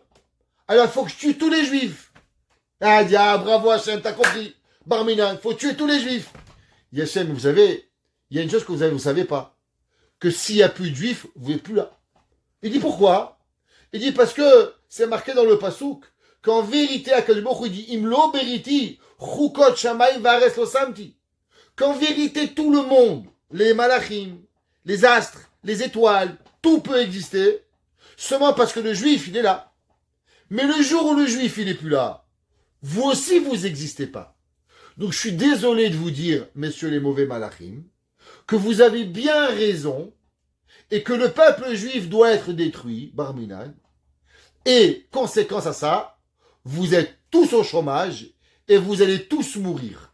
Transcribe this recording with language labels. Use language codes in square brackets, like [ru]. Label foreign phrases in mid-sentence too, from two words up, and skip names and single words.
[fr] Alors, il faut que je tue tous les juifs. Ah, il dit, ah, bravo Hachem, t'as compris. Barminan, il faut tuer tous les juifs. Il dit, Hachem, vous savez, il y a une chose que vous savez pas. Que s'il n'y a plus de juifs, vous n'êtes plus là. Il dit, pourquoi? Il dit, parce que c'est marqué dans le pasouk qu'en vérité, à Baruch Hu, il dit, [he] אם לא בריתי חוקות שמים וארץ לא שמתי. [fr] qu'en vérité tout le monde, les malachim, les astres, les étoiles, tout peut exister, seulement parce que le juif, il est là. Mais le jour où le juif, il n'est plus là, vous aussi, vous n'existez pas. Donc je suis désolé de vous dire, messieurs les mauvais malachim, que vous avez bien raison et que le peuple juif doit être détruit, Barminan, et conséquence à ça, vous êtes tous au chômage et vous allez tous mourir.